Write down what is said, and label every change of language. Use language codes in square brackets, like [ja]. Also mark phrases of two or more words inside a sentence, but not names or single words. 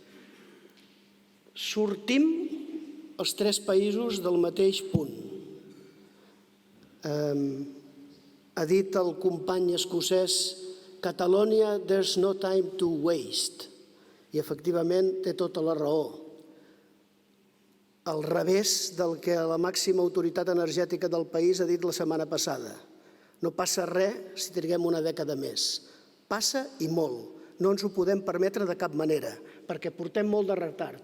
[ca] Sortim els tres països del mateix punt. Ha dit el company escocès Catalonia, [en] there's no time to waste. [ca] I efectivament té tota la raó. Al revés del que la màxima autoritat energètica del país ha dit la setmana passada. No passa res si triguem una dècada més. Passa i molt. No ens ho podem permetre de cap manera, perquè portem molt de retard.